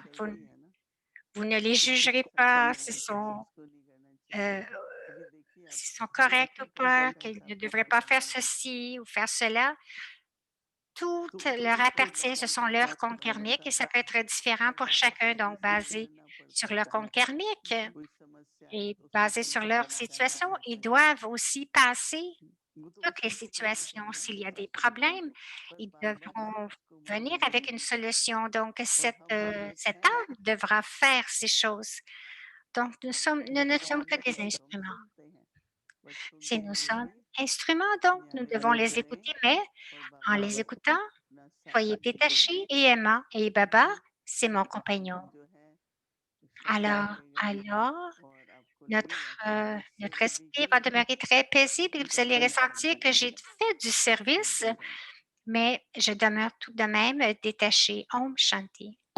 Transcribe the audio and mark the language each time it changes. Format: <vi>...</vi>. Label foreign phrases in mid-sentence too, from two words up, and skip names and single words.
<fr>Vous ne les jugerez pas euh, s'ils sont corrects ou pas, qu'ils ne devraient pas faire ceci ou faire cela. toutes</fr> <hi>तो</hi> <fr>leur</fr> <hi>इसको</hi> <fr>appartient, ce sont</fr> <hi>ब</hi> <fr>leurs</fr> <hi>बात</hi> <fr>comptes</fr> <hi>करना</hi> <fr>karmiques</fr> <hi>पड़ता</hi> <fr>et</fr> <hi>है,</hi> <fr>ça peut être différent pour</fr> <hi>ऐसा</hi> <fr>chacun,</fr> <hi>आगे</hi> <fr>donc</fr> <hi>पीछे</hi> <fr>basé</fr> <hi>रहना</hi> <fr>sur</fr> <hi>पड़ता</hi> <fr>leur</fr> <hi>है,</hi> <fr>compte karmique</fr> <hi>कोई समस्या है</hi> <fr>et</fr> <hi>तो उसको</hi> <fr>basé sur leur</fr> <hi>समाधान करना</hi> <fr>situation. Ils</fr> <hi>पड़ता है।</hi> <fr>doivent aussi passer</fr> <hi>वो तो</hi> <fr>toutes les</fr> <hi>उसकी सिचुएशन</hi> <fr>situations.</fr> <hi>है ना,</hi> <fr>S'il y a</fr> <hi>पर</hi> <fr>des problèmes,</fr> <hi>पर</hi> <fr>ils</fr> <hi>बार-बार</hi> <fr>devront</fr> <hi>उसको</hi> <fr>venir</fr> <hi>मानना</hi> <fr>avec</fr> <hi>नहीं</hi> <fr>une</fr> <hi>है</hi> <fr>solution. Donc,</fr> <hi>और हम</hi> <fr>cette</fr> <hi>हमेशा</hi> <fr>âme devra faire ces choses. Donc, nous ne sommes que</fr> <hi>भगवान</hi> <fr>des</fr> <hi>की तो हम</hi> <fr>instruments.</fr> <hi>सुनते हैं, बस</hi> <fr>Si</fr> <hi>सुनते</hi> <fr>nous</fr> <hi>हुए</hi> <fr>sommes</fr> <hi>भी</hi> <fr>instruments, donc nous devons</fr> <hi>यानी</hi> <fr>les</fr> <hi>करें</hi> <fr>écouter, mais</fr> <hi>और</hi> <fr>en</fr> <hi>बाबा</hi> <fr>les</fr> <hi>को</hi> <fr>écoutant,</fr> <hi>अपना साथ</hi> <fr>soyez</fr> <hi>दें</hi> <fr>détachés et aimants. Et Baba,</fr> <hi>कि</hi> <fr>c'est mon</fr> <hi>आपका</hi> <fr>compagnon.</fr> <hi>जीवन जो है शांत</hi> <fr>Alors,</fr> <hi>रहेगा</hi> <fr>alors,</fr> <hi>और आपको</hi> <fr>notre,</fr> <hi>लगेगा कि मैंने</hi> <fr>notre</fr> <hi>सेवा दी</hi> <fr>esprit va demeurer très paisible et vous allez</fr> <hi>सबको</hi> <fr>ressentir que j'ai fait du service,</fr> <en>Thank you</en> <fr>mais je demeure tout de même détachée.</fr> <hi>ओम शांति.</hi>